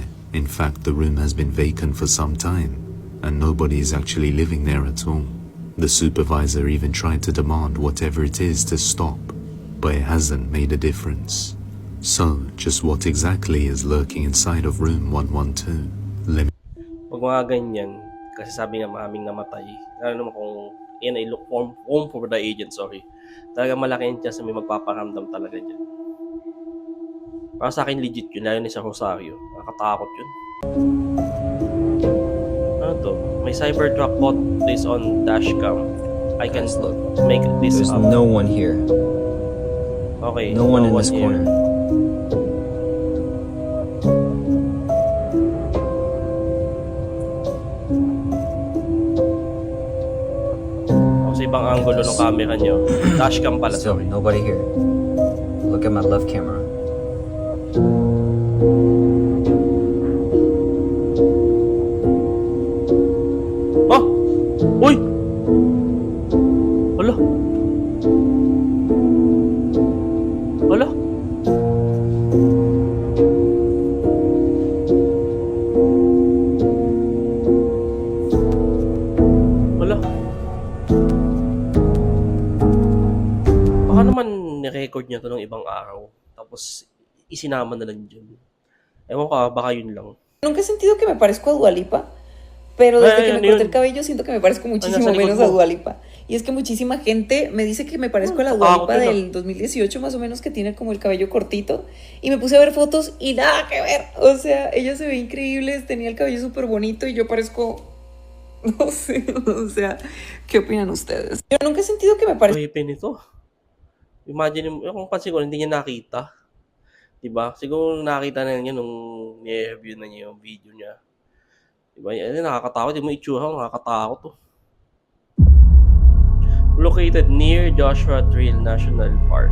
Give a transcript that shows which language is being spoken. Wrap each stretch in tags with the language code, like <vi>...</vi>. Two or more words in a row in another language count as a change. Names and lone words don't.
<en>In fact, the room has been vacant for some time, and nobody is actually living there at all. The supervisor even tried to demand whatever it is to stop, but it hasn't made a difference. So, just what exactly is lurking inside of room 112? Let</en> <tl>Pag mga ganyan, kasi sabi nga maraming namatay, lalo naman kung yan ay</tl> <en>home for the agent, sorry.</en> <tl>Talaga malaki yung chance na may magpaparamdam talaga dyan. Para sa akin legit yun, lalo na sa Rosario. Nakakatakot yun. Ano to?</tl> <en>May cyber truck caught this on dashcam. I can make this There's up. no one here. Okay. No one in this here. corner.</en> <tl>O, sa ibang angulo ng camera nyo. Dashcam pala,</tl> <en>Still, sorry. nobody here. Look at my left camera.</en> <tl>Oh! Uy! Hala! Hala! Hala! Baka naman ni-record niya to ng ibang araw. Tapos isinama na lang dyan. Ewan ko, baka yun lang.</tl> <es>Nunca he sentido que me parezco a Dua Lipa, pero desde que me</es> <tl>Ayun.</tl> <es>corté el cabello siento que me parezco muchísimo</es> <tl>nasa likod</tl> <es>menos a</es> <tl>mo.</tl> <es>Dua Lipa. Y es que muchísima gente me dice que me parezco a la Dua Lipa del 2018 más o menos, que tiene como el cabello cortito. Y me puse a ver fotos y nada que ver. O sea, ella se ve increíble, tenía el cabello súper bonito y yo parezco... No sé, o sea, ¿qué opinan ustedes? Yo nunca he sentido que me parezco...</es> <tl>Creepy nito. Imagine mo, kung pansin ko, hindi niya nakita. Diba? Siguro nakita na niya nung ni-review na niya yung video niya. Diba? Yan, nakakatakot. Yung mga itsura, nakakatakot to.</tl> <en>Located near Joshua Trail National Park.</en>